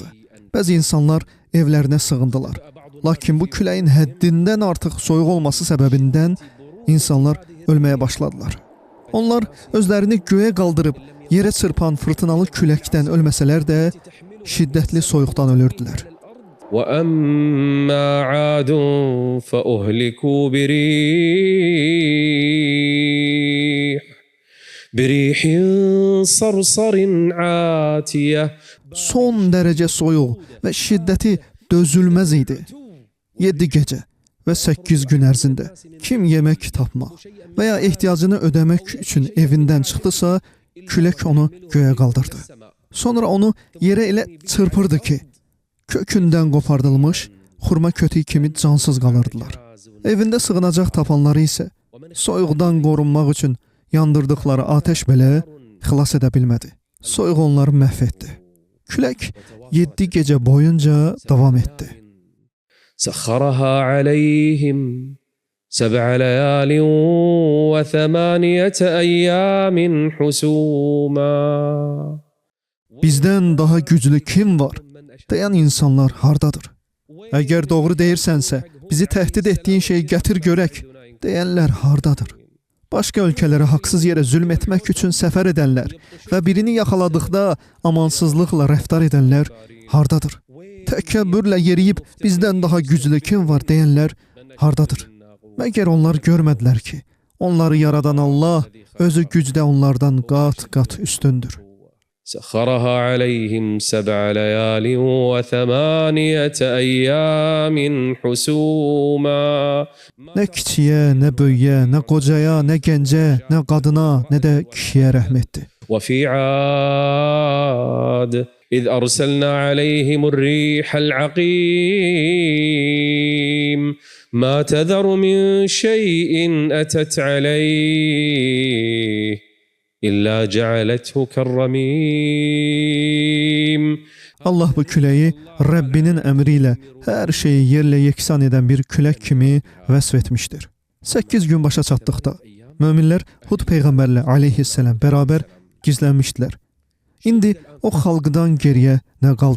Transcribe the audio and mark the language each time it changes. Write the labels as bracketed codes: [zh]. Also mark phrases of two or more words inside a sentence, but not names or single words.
[az] Bəzi insanlar evlərinə sığındılar. Lakin bu küləyin həddindən artıq soyuq olması səbəbindən insanlar ölməyə başladılar. Onlar özlərini göyə qaldırıb yerə çırpan fırtınalı küləkdən ölməsələr də şiddətli soyuqdan ölürdülər. [ar] وأما عاد فأهلكوا بريح صرصر عاتية. [az] Son dərəcə soyuq və şiddəti dözülməz idi. 7 gecə və 8 gün ərzində kim yemək tapmaq və ya ehtiyacını ödəmək üçün evindən çıxdısa, külək onu göyə qaldırdı. Sonra onu yerə elə çırpırdı ki, kökündən qopardılmış xurma kötüyü kimi cansız qalırdılar. Evində sığınacaq tapanları isə soyuqdan qorunmaq üçün yandırdıqları atəş belə xilas edə bilmədi. Soyuq onları məhv etdi. Külək 7 gecə boyunca davam etdi. [ar] سخرها عليهم 7 ليال و8 أيام حسوما. [az] Bizdən daha güclü kim var? Deyən insanlar hardadır? Əgər doğru deyirsənsə, bizi təhdid etdiyin şeyi gətir görək. Deyənlər hardadır? Başqa ölkələrə haqsız yerə zülm etmək üçün səfər edənlər və birini yaxaladıqda amansızlıqla rəftar edənlər hardadır? Təkəbbürlə yeriyib bizdən daha güclü kim var deyənlər hardadır? Məgər onlar görmədilər ki, onları yaradan Allah özü gücdə onlardan qat-qat üstündür. [ar] سخرها عليهم 7 ليال و8 أيام حسوما. [az] Nə kiçiyə, nə böyüyə, nə qocaya, nə gəncə, nə qadına, nə də kişiyə rəhm etdi. [ar] وفي عاد إذ أرسلنا عليهم الريح العقيم ما تذر من شيء أتت عليه إلا جعلته كالرميم. [az] Allah bu küləyi Rəbbinin əmri ilə hər şeyi yerlə yeksan edən bir külək kimi vəsf etmişdir. 8 gün başa çatdıqda möminlər Hud peyğəmbərlə aleyhissalam bərabər gizlənmişdilər. İndi o xalqdan geriyə nə qaldı?